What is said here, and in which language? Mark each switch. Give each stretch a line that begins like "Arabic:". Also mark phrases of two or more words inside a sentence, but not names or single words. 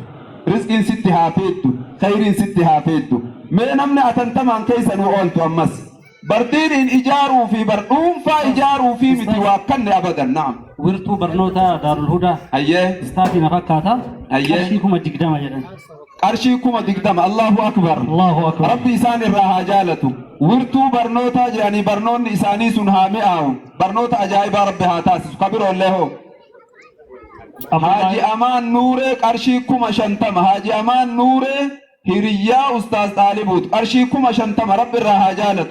Oromo: Rizqiin sitti haa feettu. Khayriin sitti haa feettu. Mee namni atantamaan keessa nu ooltu ammas. Bardiin ijaaruu fi bardhuunfaa ijaaruu fi miti waa kanne abadan naam. Wirtuu barnoota Daarul Hudaa. Ayyee. Istaatii na fakkaata. Ayyee. Qarshii 20 jedhan. Qarshii 20
Arabic: الله أكبر. الله أكبر.
Oromo: Rabbi isaan irraa haa jaalatu. Wirtuu barnootaa jedhanii barnoonni isaanii sun haa mi'aawu. Barnoota ajaa'ibaa rabbi haa taasisu. Kabiroollee hoo. Haaji Amaan Nuuree qarshii 50. Haaji Amaan Nuuree hiriyyaa Ustaaz Xaalibuut qarshii 50 rabbi irraa haa jaalatu.